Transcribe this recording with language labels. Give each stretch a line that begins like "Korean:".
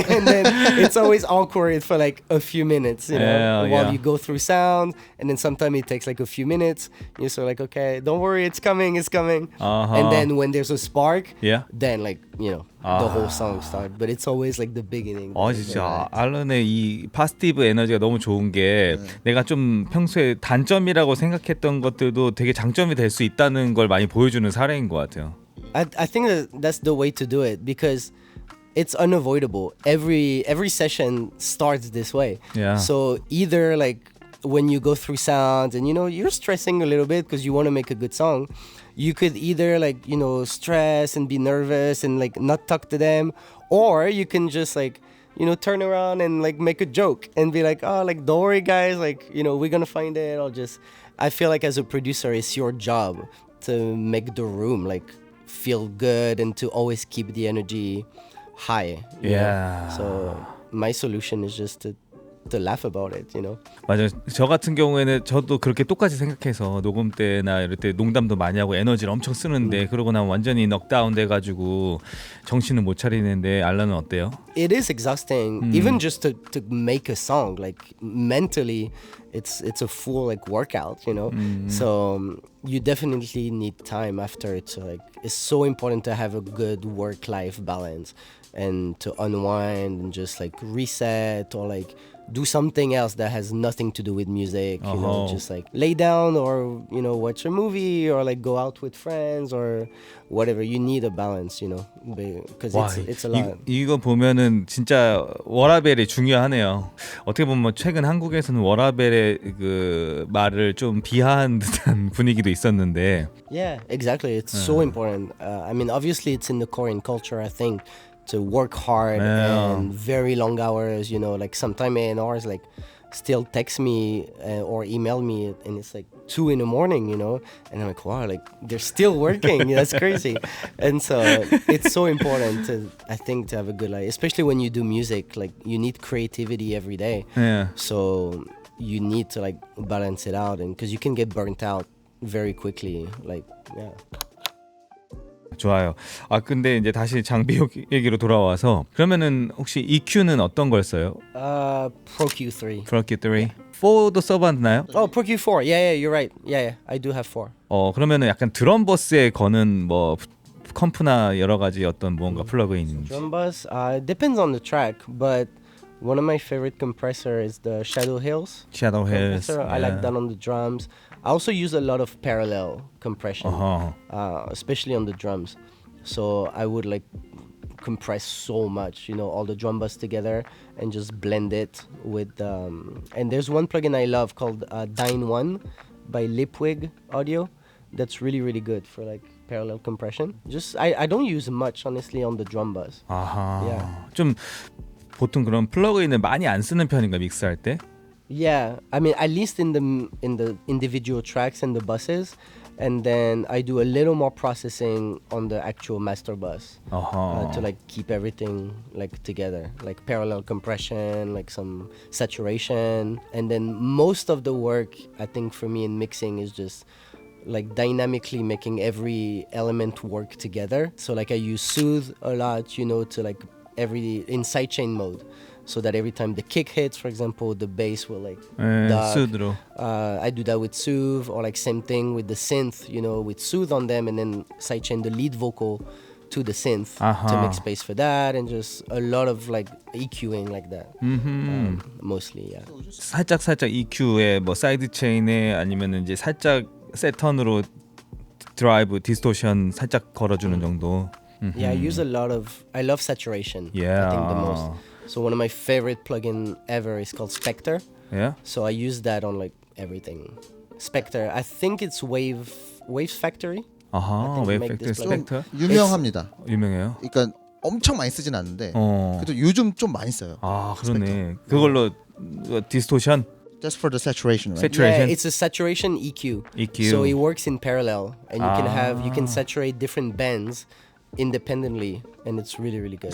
English: And then it's always awkward for like a few minutes, while you go through sound, and then sometimes it takes like a few minutes. You're sort of like, okay, don't worry, it's coming. And then when there's a spark, then like the whole song starts. But it's always like the beginning.
Korean: 진짜 알런의 이 파스티브 에너지가 너무 좋은 게 내가 좀 평소에 단점이라고 생각했던 것들도 되게 장점이 될 수 있다는 걸 많이 보여주는 사례인 것 같아요.
English: I think that's the way to do it because it's unavoidable. Every session starts this way. Yeah. So either like when you go through sounds and you're stressing a little bit because you want to make a good song, you could either like stress and be nervous and like not talk to them, or you can just like turn around and like make a joke and be like, oh, like don't worry guys, like we're gonna find it. I feel like as a producer, it's your job to make the room like feel good and to always keep the energy high. Yeah. So my solution is just to laugh about it,
Korean: 맞아요. 저 같은 경우에는 저도 그렇게 똑같이 생각해서 녹음 때나 이럴 때 농담도 많이 하고 에너지를 엄청 쓰는데 그러고 나면 완전히 넉다운 돼가지고 정신을 못 차리는데 알라는 어때요?
English: It is exhausting, even just to make a song. Like mentally, it's a full like workout, So you definitely need time after it. So like it's so important to have a good work-life balance and to unwind and just like reset or like do something else that has nothing to do with music, just like lay down or watch a movie or like go out with friends or whatever. You need a balance, because it's a lot.
Korean: 이거 보면은 진짜 워라벨이 중요하네요. 어떻게 보면 최근 한국에서는 워라벨의 그 말을 좀 비하한 듯한 분위기도 있었는데.
English: Yeah, exactly. It's so important. I mean, obviously it's in the Korean culture, I think, to work hard and very long hours, like sometime A&Rs like still text me or email me and it's like 2 a.m, and I'm like, wow, like they're still working. That's crazy. And so it's so important I think to have a good life, especially when you do music. Like you need creativity every day. So you need to like balance it out, and because you can get burnt out very quickly. Like
Korean: 좋아요. 아 근데 이제 다시 장비 얘기로 돌아와서 그러면은 혹시 EQ는 어떤 걸 써요?
English: Pro Q3. Pro Q3, 4도 써봤나요? Oh, Pro Q4. Yeah, you're right. Yeah, I do have 4.
Korean: 그러면은 약간 드럼 버스에 거는 뭐 컴프나 여러 가지 어떤 뭔가 플러그인인지.
English: Drum bus, depends on the track, but one of my favorite compressor is the Shadow Hills. Shadow Hills. compressor. I like that on the drums. I also use a lot of parallel compression, especially on the drums. So I would like compress so much, all the drum bus together and just blend it with. And there's one plugin I love called Dyn One by Lipwig Audio. That's really really good for like parallel compression. Just I don't use much honestly on the drum bus.
Korean: 아하.
English: Yeah.
Korean: 좀 보통 그런 플러그인을 많이 안 쓰는 편인가 믹스할 때?
English: Yeah, I mean at least in the individual tracks and the buses, and then I do a little more processing on the actual master bus to like keep everything like together, like parallel compression, like some saturation, and then most of the work I think for me in mixing is just like dynamically making every element work together. So like I use soothe a lot, to like in sidechain mode. So that every time the kick hits, for example, the bass will like duck.
Korean: 수드로.
English: I do that with soothe, or like same thing with the synth, with soothe on them, and then sidechain the lead vocal to the synth to make space for that, and just a lot of like EQing like that. Mostly, yeah.
Korean: 살짝 EQ에 뭐 사이드 체인에 아니면은 이제 살짝 세턴으로 드라이브 디스토션 살짝 걸어주는 정도.
English: Yeah, I love saturation. Yeah. I think the most. So one of my favorite plugin ever is called Spectre. Yeah. So I use that on like everything. Spectre, I think it's Waves Factory.
Korean: 아하,
English: I
Korean: 웨이브
English: think make
Korean: 팩터
English: this plugin.
Korean: 스펙터 유명합니다. 유명해요. 그러니까 엄청 많이 쓰진 않는데 그래도 요즘 좀 많이 써요. 아 그러네. 그걸로 디스토션,
English: Just for the saturation, right? saturation. Yeah, it's a saturation EQ. EQ. So it works in parallel, and you can saturate different bands independently, and it's really really good.